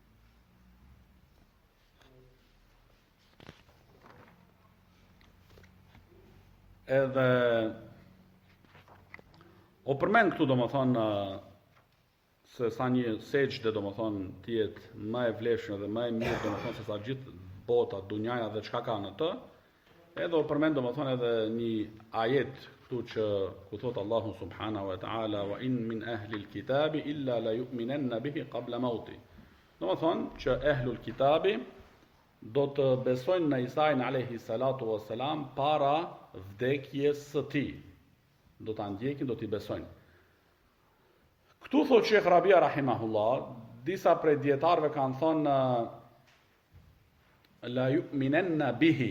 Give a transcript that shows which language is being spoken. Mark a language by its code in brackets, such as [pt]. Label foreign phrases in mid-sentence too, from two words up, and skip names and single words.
[sq] Edhe o përmend këtu domethënë se sa një sejdë domethënë të jetë më e vlefshme dhe më e mirë domethënë se sa gjithë bota, dunjaja dhe çka ka në të, edhe o përmend domethënë edhe një ajet këtu që ku thot Allahu [ar] سبحانه وتعالى وإن من أهل الكتاب إلا ليؤمنن به قبل موته. [sq] Domethënë që [ar] أهل الكتاب [sq] do të besojnë në Isain [ar] عليه الصلاة والسلام [sq] para vdekjes së tij. Do ta ndjekin, do t'i besojnë. Këtu thot Sheikh Rabia rahimahullah, disa prej dietarëve kanë thonë [ar] ليؤمنن به.